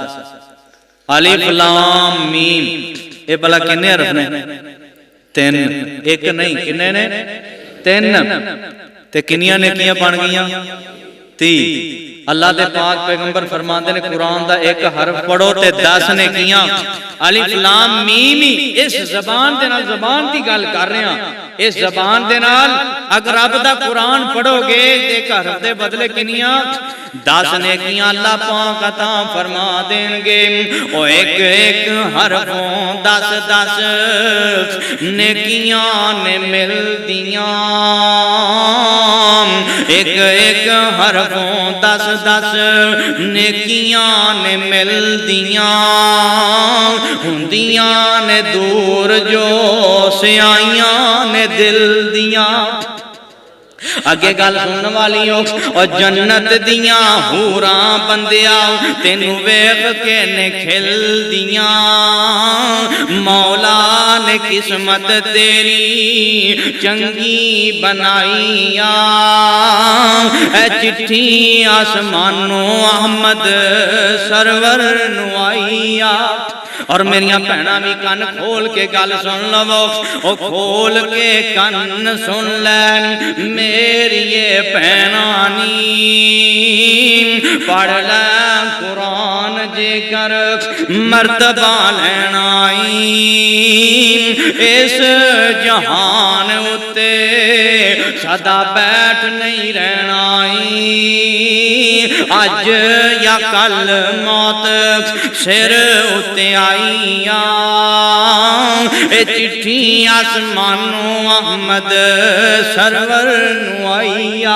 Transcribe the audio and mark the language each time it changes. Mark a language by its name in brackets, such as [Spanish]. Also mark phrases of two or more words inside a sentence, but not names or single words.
[Arabic] الف لام میم، [Punjabi] اے بلا کنے حرف نے؟ 3، ایک نہیں کنے نے؟ 3، تے کنیاں نیکیاں بن گئیاں 30۔ اللہ دے پاک پیغمبر فرماندے نے قرآن دا ایک حرف پڑھو تے 10 نیکیاں۔ [Arabic] الف لام میم، [Punjabi] اس زبان دے نال زبان دی گل کر رہے ہیں، اس زبان دے نال اگر رب دا قرآن پڑھو گے ایک حرف دے بدلے کنیاں 10 نیکیاں اللہ پاک عطا فرما دیں گے۔ او ایک ایک حرفوں 10 نیکیاں نے مل دیاں، ایک ایک حرفوں 10 نیکیاں نے مل دیاں، ہندیاں نے دور جو سیائیاں نے دل دیاں۔ اگے گل سنن والی ہو اور جنت دیاں حوراں بندیاں تینوں ویکھ کے نے کھل دیاں، مولا نے قسمت تیری چنگی بنائیاں، اے چٹھی آسمانوں احمد سرور نو آئیاں۔ اور میریاں بہناں بھی کن کھول کے گل سن لو، او کھول کے کن سن لے میری یہ بہناں نی، پڑھ لے قرآن جے کر مرتبہ لینا آئی، اس جہان اتے سدا بیٹھ نہیں رہنا آئی، اج یا کل موت سر اتے آئی، اے چٹھی آسمانوں احمد سرور نو آئیا۔